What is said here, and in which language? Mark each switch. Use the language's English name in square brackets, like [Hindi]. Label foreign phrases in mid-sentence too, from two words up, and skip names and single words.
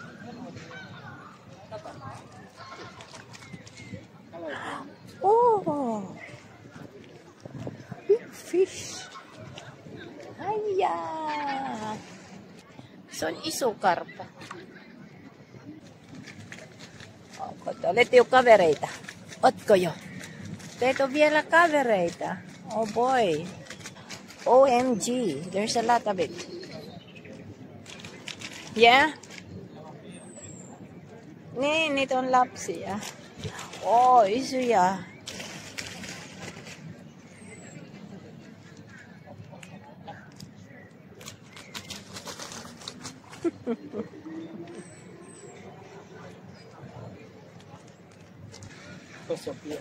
[English] Oh, big fish. [Finnish] Aja. Se on iso karpa. Te olette jo kavereita. Ootko jo? Teet on vielä kavereita. [English] Oh boy. OMG. There's a lot of it. Yeah? [Finnish] Niin, niitä on lapsia. Oh, isoja. Tuossa on pieni.